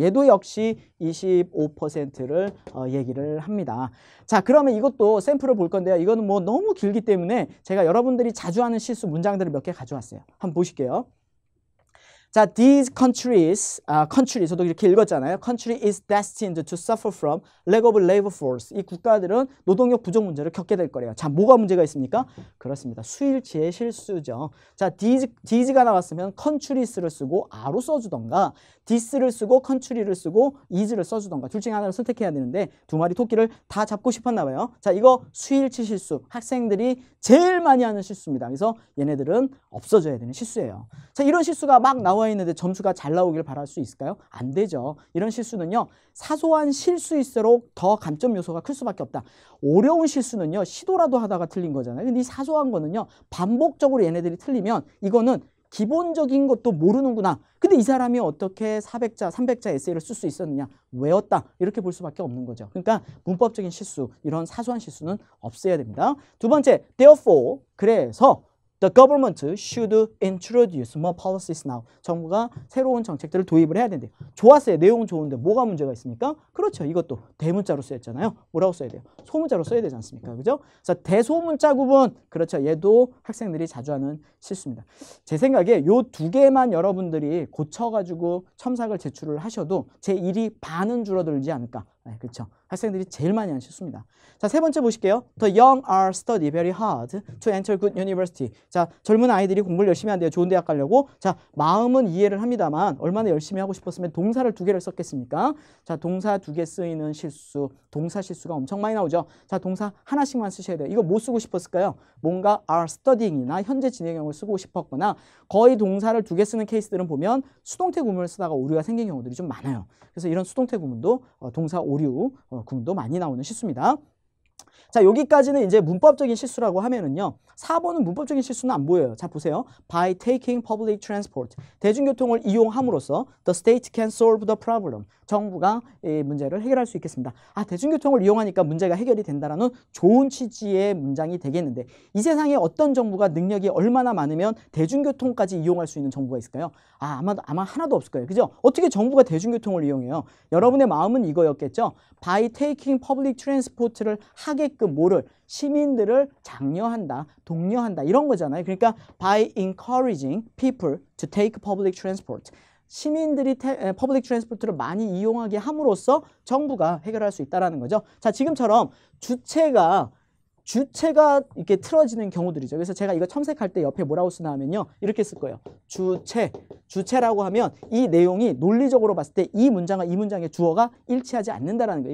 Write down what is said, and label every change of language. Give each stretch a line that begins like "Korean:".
Korean: 얘도 역시 25%를 얘기를 합니다. 자, 그러면 이것도 샘플을 볼 건데요. 이거는 뭐 너무 길기 때문에 제가 여러분들이 자주 하는 실수 문장들을 몇 개 가져왔어요. 한번 보실게요. 자,
English: these countries, country
Korean: 저도 이렇게 읽었잖아요.
English: country is destined to suffer from lack of labor force.
Korean: 이 국가들은 노동력 부족 문제를 겪게 될 거래요. 자, 뭐가 문제가 있습니까? 그렇습니다. 수일치의 실수죠. 자, these가 나왔으면 countries를 쓰고 a로 써주던가 this를 쓰고 country를 쓰고 is를 써주던가 둘 중에 하나를 선택해야 되는데 두 마리 토끼를 다 잡고 싶었나 봐요. 자, 이거 수일치 실수. 학생들이 제일 많이 하는 실수입니다. 그래서 얘네들은 없어져야 되는 실수예요. 자, 이런 실수가 막 나와 있는데 점수가 잘 나오길 바랄 수 있을까요? 안 되죠. 이런 실수는요, 사소한 실수일수록 더 감점 요소가 클 수밖에 없다. 어려운 실수는요, 시도라도 하다가 틀린 거잖아요. 근데 이 사소한 거는요, 반복적으로 얘네들이 틀리면 이거는 기본적인 것도 모르는구나. 근데 이 사람이 어떻게 400자, 300자 에세이를 쓸 수 있었느냐? 외웠다. 이렇게 볼 수밖에 없는 거죠. 그러니까 문법적인 실수, 이런 사소한 실수는 없애야 됩니다. 두 번째,
English: therefore,
Korean: 그래서
English: The government should introduce more policies now.
Korean: 정부가 새로운 정책들을 도입을 해야 된대요. 좋았어요. 내용은 좋은데 뭐가 문제가 있습니까? 그렇죠. 이것도 대문자로 쓰였잖아요. 뭐라고 써야 돼요? 소문자로 써야 되지 않습니까? 그죠? 그래서 대소문자 구분. 그렇죠. 얘도 학생들이 자주 하는 실수입니다. 제 생각에 요 두 개만 여러분들이 고쳐가지고 첨삭을 제출을 하셔도 제 일이 반은 줄어들지 않을까. 네, 그렇죠. 학생들이 제일 많이 하는 실수입니다. 자, 세 번째 보실게요.
English: The young are study very hard to enter good university.
Korean: 자, 젊은 아이들이 공부를 열심히 한대요. 좋은 대학 가려고. 자, 마음은 이해를 합니다만 얼마나 열심히 하고 싶었으면 동사를 두 개를 썼겠습니까? 자, 동사 두 개 쓰이는 실수, 동사 실수가 엄청 많이 나오죠. 자, 동사 하나씩만 쓰셔야 돼요. 이거 뭐 쓰고 싶었을까요? 뭔가 are studying이나 현재 진행형을 쓰고 싶었거나 거의 동사를 두 개 쓰는 케이스들은 보면 수동태 구문을 쓰다가 오류가 생긴 경우들이 좀 많아요. 그래서 이런 수동태 구문도 동사 오류 구문도 많이 나오는 실수입니다. 자, 여기까지는 이제 문법적인 실수라고 하면은요. 4번은 문법적인 실수는 안 보여요. 자, 보세요.
English: By taking public transport.
Korean: 대중교통을 이용함으로써
English: the state can solve the problem.
Korean: 정부가 이 문제를 해결할 수 있겠습니다. 아, 대중교통을 이용하니까 문제가 해결이 된다라는 좋은 취지의 문장이 되겠는데 이 세상에 어떤 정부가 능력이 얼마나 많으면 대중교통까지 이용할 수 있는 정부가 있을까요? 아, 아마 하나도 없을 거예요. 그죠? 어떻게 정부가 대중교통을 이용해요? 여러분의 마음은 이거였겠죠?
English: By taking public transport를
Korean: 하게끔 뭐를? 시민들을 장려한다, 독려한다 이런 거잖아요. 그러니까
English: by encouraging people to take public transport.
Korean: 시민들이 퍼블릭 트랜스포트를 많이 이용하게 함으로써 정부가 해결할 수 있다는 거죠. 자, 지금처럼 주체가 이렇게 틀어지는 경우들이죠. 그래서 제가 이거 첨삭할 때 옆에 뭐라고 쓰나 하면요. 이렇게 쓸 거예요. 주체라고 하면 이 내용이 논리적으로 봤을 때 이 문장과 이 문장의 주어가 일치하지 않는다라는 거예요.